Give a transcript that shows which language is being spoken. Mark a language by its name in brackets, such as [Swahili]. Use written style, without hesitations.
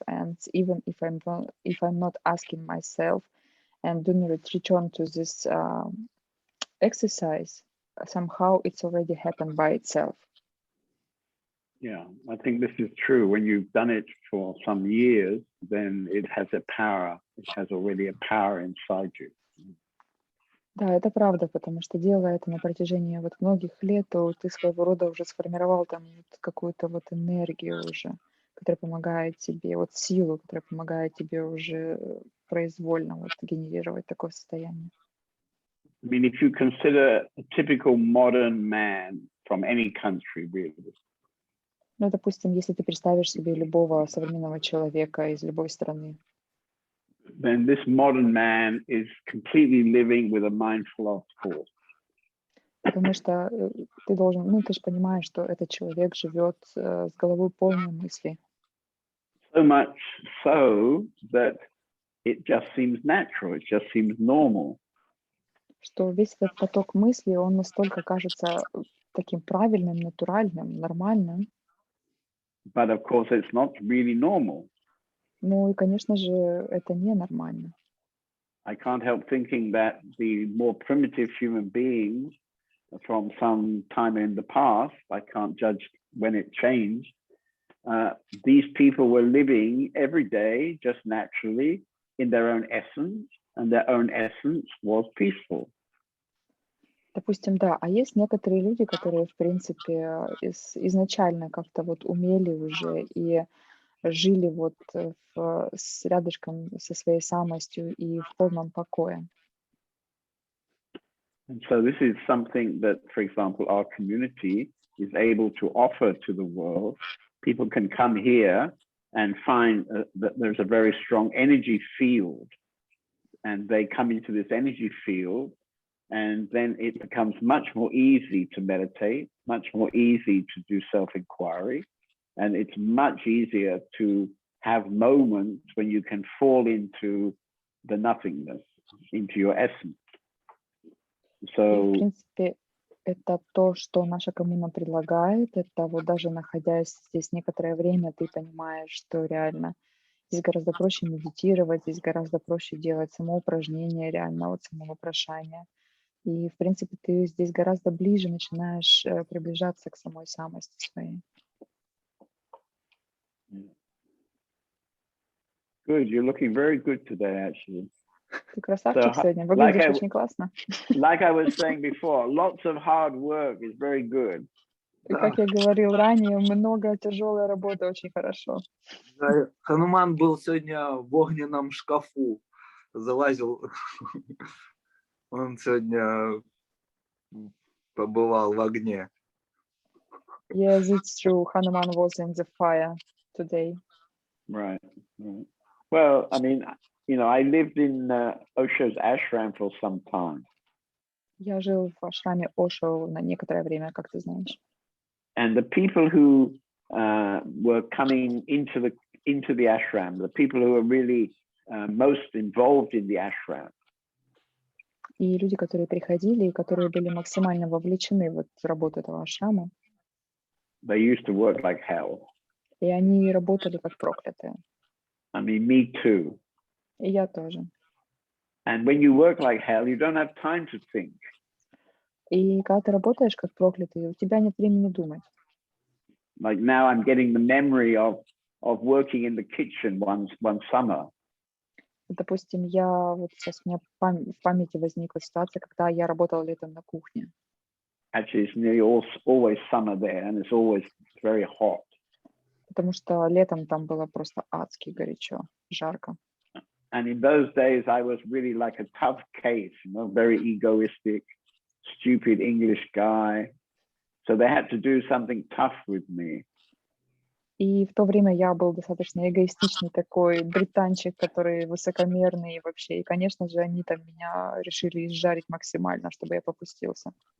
[English] And even if I'm not asking myself and do not return to this exercise, somehow it's already happened by itself. Yeah, I think this is true. When you've done it for some years, then it has a power. It has already a power inside you. [Russian] Да, это правда, потому что делая это на протяжении вот многих лет, то ты своего рода уже сформировал там вот какую-то вот энергию уже, которая помогает тебе, вот силу, которая помогает тебе уже произвольно вот генерировать такое состояние. [English] I mean, if you consider a typical modern man from any country, really, [Russian] Ну, допустим, если ты представишь себе любого современного человека из любой страны, [English] then this modern man is completely living with a mindful of thought. [Russian] потому что ты должен, ну, ты же понимаешь, что этот человек живет с головой полной мыслей. [English] So much so that it just seems natural, it just seems normal. [Russian] Что весь этот поток мыслей, он настолько кажется таким правильным, натуральным, нормальным. [English] But of course, it's not really normal. [Russian] Ну и, конечно же, это ненормально. [English] I can't help thinking that the more primitive human beings from some time in the past, I can't judge when it changed, these people were living every day just naturally in their own essence, and their own essence was peaceful. [Russian] Допустим, да, а есть некоторые люди, которые, в принципе, изначально как-то вот умели уже и жили вот рядышком со своей самостью и в полном покое. [English] And so this is something that, for example, our community is able to offer to the world. People can come here and find that there's a very strong energy field, and they come into this energy field, and then it becomes much more easy to meditate, much more easy to do self-inquiry, and it's much easier to have moments when you can fall into the nothingness, into your essence. So, [Russian] в принципе, это то, что наша коммуна предлагает. Это вот даже находясь здесь некоторое время, ты понимаешь, что реально здесь гораздо проще медитировать, здесь гораздо проще делать самоупражнения, реально вот самовопрошание. И, в принципе, ты здесь гораздо ближе начинаешь приближаться к самой самости своей. [English] good. You're looking very good today, actually. [Russian] Ты красавчик [English] So, [Russian] сегодня, [English] like [Russian] выглядишь [English] I, [Russian] очень классно. [English] like I was saying before, lots of hard work is very good. [Russian] И как я говорил ранее, много тяжелой работы очень хорошо. Да, Хануман был сегодня в огненном шкафу, залазил. Он сегодня побывал в огне. [English] Yes, it's true. Hanuman was in the fire today. Right. Right. Well, I mean, you know, I lived in Osho's ashram for some time. [Russian] Я жил в ашраме Ошо на некоторое время, как ты знаешь. [English] And the people who were coming into the ashram, the people who were really most involved in the ashram, [Russian] И люди, которые приходили, и которые были максимально вовлечены в работу этого ашрама, [English] they used to work like hell. [Russian] и они работали как проклятые. [English] I mean, me too. [Russian] И я тоже. [English] And when you work like hell, you don't have time to think. [Russian] И когда ты работаешь как проклятый, у тебя нет времени думать. [English] Like now I'm getting the memory of working in the kitchen one summer. [Russian] Допустим, вот сейчас у меня в памяти возникла ситуация, когда я работала летом на кухне. [English] Actually, it's nearly always summer there, and it's always very hot. [Russian] Потому что летом там было просто адски горячо, жарко. [English] And in those days, I was really like a tough case, you know, very egoistic, stupid English guy. So they had to do something tough with me. [Russian] И в то время я был достаточно эгоистичный такой британчик, который высокомерный и вообще. И, конечно же, они там меня решили изжарить максимально, чтобы я попустился.